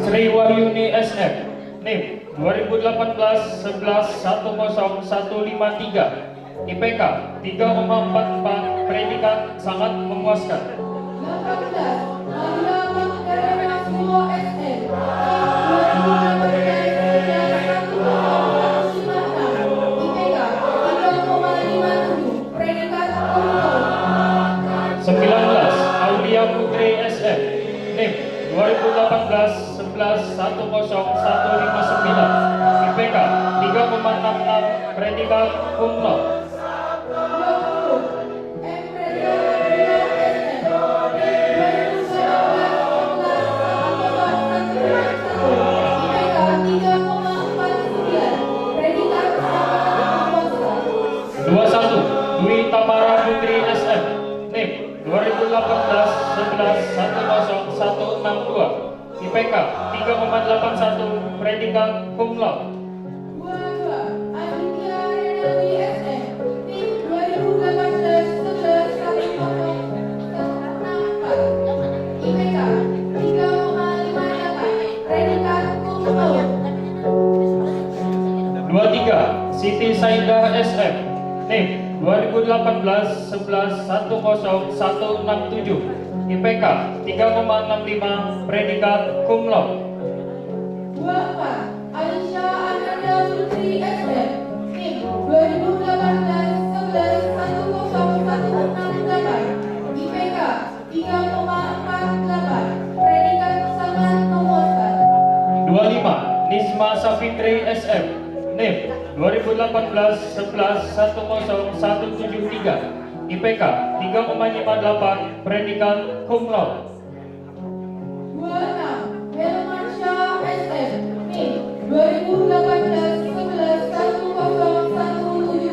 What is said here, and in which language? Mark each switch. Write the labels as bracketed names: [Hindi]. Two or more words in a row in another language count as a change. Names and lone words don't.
[Indonesian] Sri Wahyuni SM, NIM 2018-11-10153 IPK 3,44 predikat sangat memuaskan. 18. Maria Magdalena Sumo SM, NIM 2018-11-10056 IPK 3,57 predikat [Latin] cum laude. [Indonesian] 19. Aulia Putri SM, NIM 2018-11-10159 IPK 3,66 predikat [Latin] cum laude. [Indonesian] 20. Emreza Abdullah SM, NIM 2018-11-10011 IPK 3,49 predikat sangat memuaskan. 21. Dwi Tamara Putri SM, NIM 2018-11-10162 IPK 3,81 predikat cum laude. 22. Aditya Renaldi SM, NIM 2018-11-10064 IPK 3,58 predikat [Latin] cum laude. [Indonesian] 23. Siti Saidah SM, NIM 2018-11-10167 IPK 3,65 predikat [Latin] cum laude. [Indonesian] 24. Aisyah Ananda Putri SM, NIM 2018-11-10168 IPK 3,48 predikat sangat memuaskan. 25. Nisma Safitri SM, NIM 2018-11-10173 IPK 3,58 predikat [Latin] cum laude. [Indonesian] 26. Helmansyah SM, NIM 2018-11-101